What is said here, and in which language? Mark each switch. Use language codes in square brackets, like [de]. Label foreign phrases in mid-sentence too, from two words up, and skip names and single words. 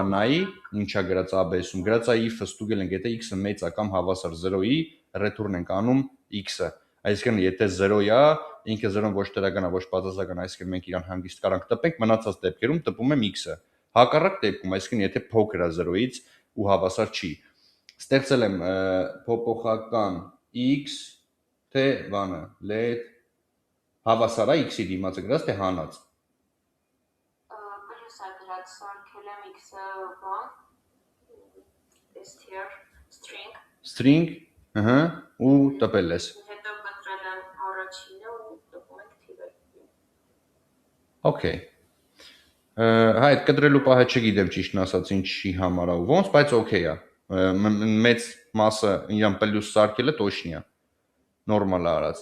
[hy] նայի, ինչա գրած ABS-ում, գրած է if-ը ստուգել ենք, եթե x-ը մեծ է կամ հավասար 0-ի, return ենք անում x-ը։ Այսինքն եթե 0-ի է, ինքը 0-ն ոչ տերական է, ոչ բացասական, այսինքն մենք իրան հանգիստ կարանք տպենք, մնացած դեպքերում տպում եմ x-ը։ Հակառակ դեպքում, այսինքն եթե փոքր է 0-ից ու հավասար չի։ Ստեղծել եմ փոփոխական x թե բանը, let հավասար է x-ի դիմացը գրած թե հանած։ Պլյուս է գրած, սարքել եմ x-ը բան, [en] str, string, String, [hy] ու տպել ես։ հետո կտրել եմ առաջինը ու տպում ենք թիվը։ Okay։ Հա, այդ կտրելու պահը չգիտեմ ճիշտն ասած ինչի համար է ու ոնց, բայց okay է։ Մեծ մասը իրան պլյուս սարքելը տոշնի է։ Նորմալ է արած։